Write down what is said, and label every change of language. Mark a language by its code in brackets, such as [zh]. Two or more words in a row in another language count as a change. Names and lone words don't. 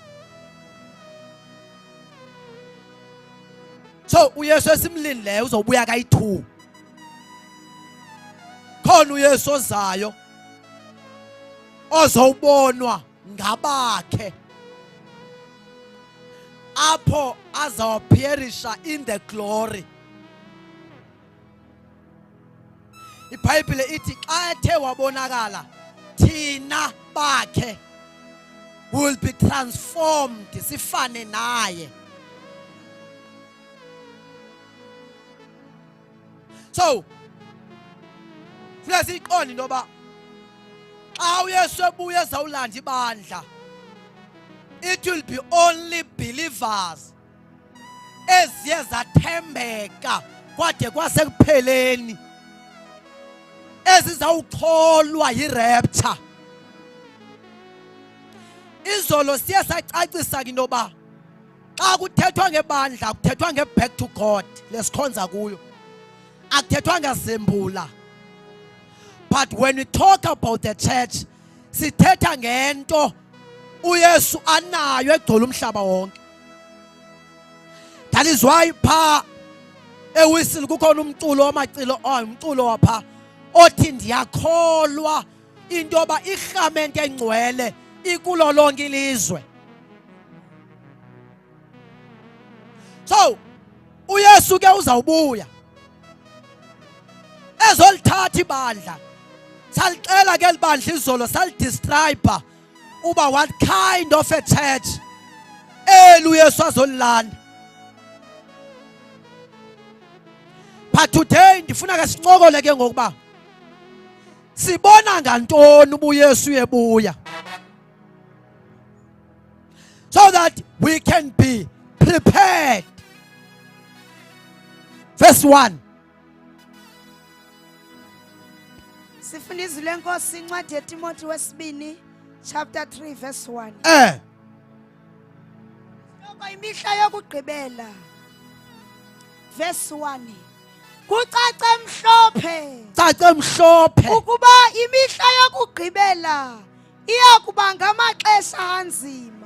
[xh] So uYesu esimlindileyo uzobuya kayi-2. Khona uYesu ozayo ozawubonwa ngabakhe, apho azawappearisha [en] in the glory. [xh] IBhayibhile ithi xa ethe wabonakala, thina bakhe [en] will be transformed, [xh] sifane naye. So funeka siyiqonde into yoba xa uYesu ebuya ezawulanda ibandla, [en] it will be only believers [xh] eziye zathembeka kwade kwasekupheleni ezizawukholwa yi-rapture. Izolo siye sacacisa into yoba xa kuthethwa ngebandla kuthethwa nge- [en] back to God [xh] lesikhonza kuyo, akuthethwa ngazembula. [en] But when we talk about the church, [xh] sithetha ngento uYesu anayo egcwele umhlaba wonke. [en] That is why [xh] pha ewisile kukhona umculo wamacilo, umculo wapha othi ndiyakholwa into yoba irhamente engcwele ikulo lonke ilizwe. So uYesu ke uzawubuya ezolithatha ibandla. Salicela ke libandla izolo, salidescribe uba [en] what kind of a church [xh] uYesu azolilanda. [en] But today [xh] ndifuna ke sincokole ke ngokuba sibona ngantoni ubuYesu uyebuya, [en] so that we can be prepared. Verse 1. [xh] Sifunda izwi lenkosi incwadi yeTimothy wesibini [en] chapter 3 verse 1. [xh] Lokho imihla yokugqibela. Verse 1. Kucace mhlophe ukuba imihla yokugqibela iyakuba ngamaxesha anzima.